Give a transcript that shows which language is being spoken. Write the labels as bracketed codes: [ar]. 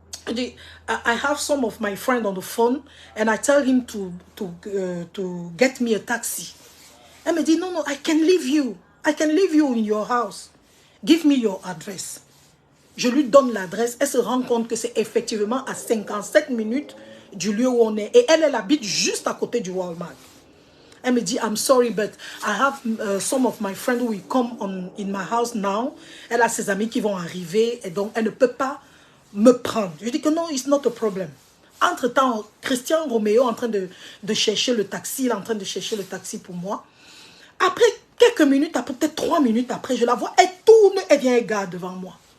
[en] I have some of my friends on the phone and I tell him to get me a taxi. [fr] Elle me dit, non, [en] I can leave you. I can leave you in your house. Give me your address. [fr] Je lui donne l'adresse. Elle se rend compte que c'est effectivement à 57 minutes du lieu où on est. Et elle habite juste à côté du Walmart. Elle me dit, [en] I'm sorry, but I have some of my friends who will come in my house now. [fr] Elle a ses amis qui vont arriver et donc elle ne peut pas me prendre. Je dis que non, [en] it's not a problem. [fr] Entre-temps, Christian Roméo est en train de chercher le taxi. Il est en train de chercher le taxi pour moi. Après quelques minutes, après peut-être 3 minutes après, je la vois, elle tourne, elle vient, elle garde devant moi.